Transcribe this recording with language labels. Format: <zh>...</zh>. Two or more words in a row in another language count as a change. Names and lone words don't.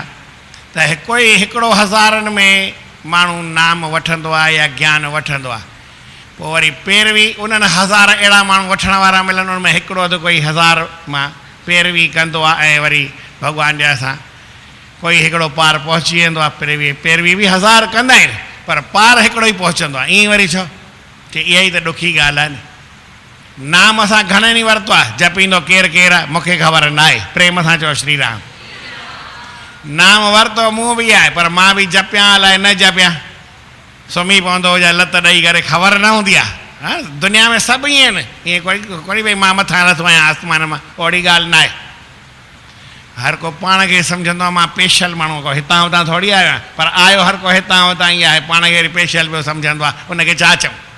<sd>त कोई हिकिड़ो 1000 में माण्हू नाम वठंदो आहे या ज्ञान वठंदो आहे, पोइ वरी पैरवी उन्हनि 1000 अहिड़ा माण्हू वठण वारा मिलनि, उन में हिकिड़ो अधु कोई 1000 मां पैरवी कंदो आहे, ऐं वरी भॻवान दया सां कोई हिकिड़ो पार पहुची वेंदो आहे। पैरवी बि 1000 कंदा आहिनि, पर पार हिकिड़ो ई पहुचंदो आहे। ईअं वरी छो की इहा ई त ॾुखी ॻाल्हि आहे न। नाम असां घणनि ई वरितो आहे, जपींदो केरु केरु आहे मूंखे ख़बर न आहे। प्रेम सां चओ श्री राम। नाम वरितो मूं बि आहे, पर मां बि जपियां अलाए न जपियां, सुम्ही पवंदो हुजे लत ॾेई करे, ख़बर न हूंदी आहे। दुनिया में सभु ईअं आहिनि, ईअं कोई भई मां मथां लथो आहियां आसमान मां, ओड़ी ॻाल्हि न आहे। हर को पाण खे सम्झंदो आहे मां स्पेशल माण्हू, को हितां हुतां थोरी आयो आहियां, पर आयो हर को हितां हुतां ई आहे, पाण खे स्पेशल पियो सम्झंदो आहे, उनखे छा चऊं।</sd>